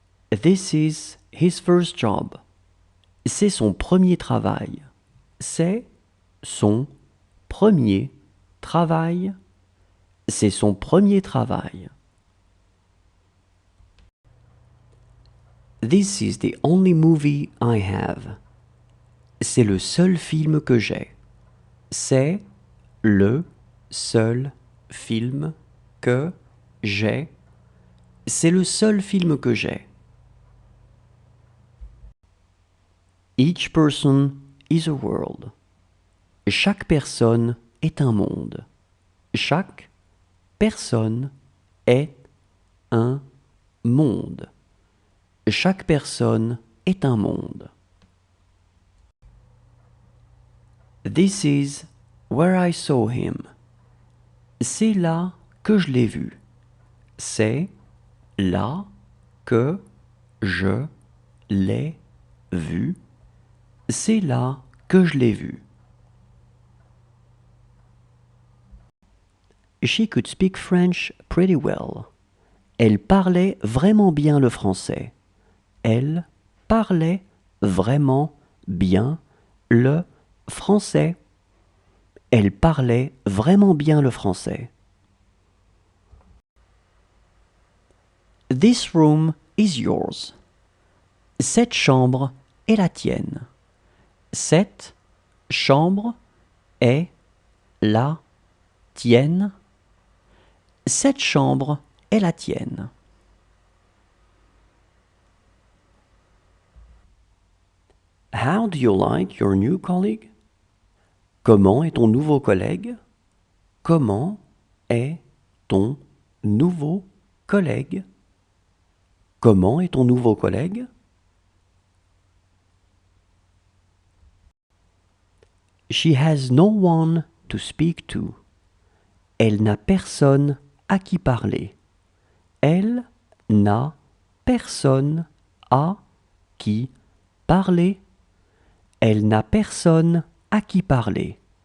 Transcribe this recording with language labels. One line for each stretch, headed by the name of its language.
English: This is his first job.
French: C'est son premier travail. C'est son premier travail. C'est son premier travail.
English: This is the only movie I have.
French: C'est le seul film que j'ai. C'est le seul film que j'ai. C'est le seul film que j'ai.
English: Each person is a world.
French: Chaque personne est un monde. Chaque personne est un monde. Chaque personne est un monde.
English: This is where I saw him.
French: C'est là que je l'ai vu. C'est là que je l'ai vu. C'est là que je l'ai vu.
English: She could speak French pretty well.
French: Elle parlait vraiment bien le français. Elle parlait vraiment bien le français. Elle parlait vraiment bien le français.
English: This room is yours.
French: Cette chambre est la tienne. Cette chambre est la tienne. Cette chambre est la tienne.
English: How do you like your new colleague?
French: Comment est ton nouveau collègue? Comment est ton nouveau collègue? Comment est ton nouveau collègue?
English: She has no one to speak to.
French: Elle n'a personne à qui parler. Elle n'a personne à qui parler. Elle n'a personne à qui parler.